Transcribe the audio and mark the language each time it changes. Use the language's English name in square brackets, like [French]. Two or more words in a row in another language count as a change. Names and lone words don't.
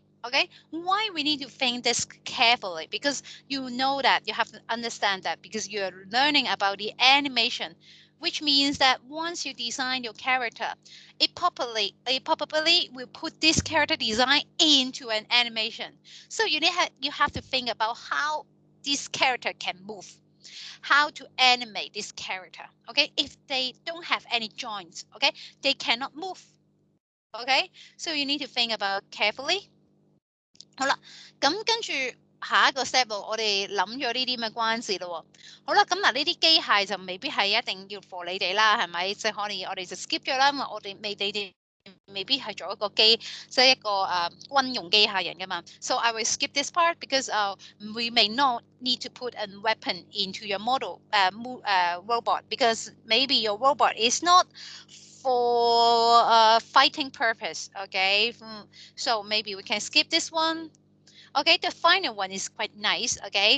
[English] Okay, why we need to think this carefully? Because you know that you have to understand that because you're learning about the animation, which means that once you design your character, it probably will put this character design into an animation. So you have to think about how this character can move, how to animate this character. Okay, if they don't have any joints, okay, they cannot move. Okay, so you need to think about carefully. [Cantonese] 好啦，咁跟住下一個 step 我哋諗咗呢啲咁嘅關節咯。好啦，咁嗱呢啲機械就未必係一定要 for 你哋啦，係咪？即係可能我哋就 skip 咗啦，因為你哋未必係做一個即係一個軍用機械人噶嘛。 [English] So I will skip this part because we may not need to put a weapon into your model robot because maybe your robot is not for fighting purpose, okay? So maybe we can skip this one. Okay, the final one is quite nice, okay?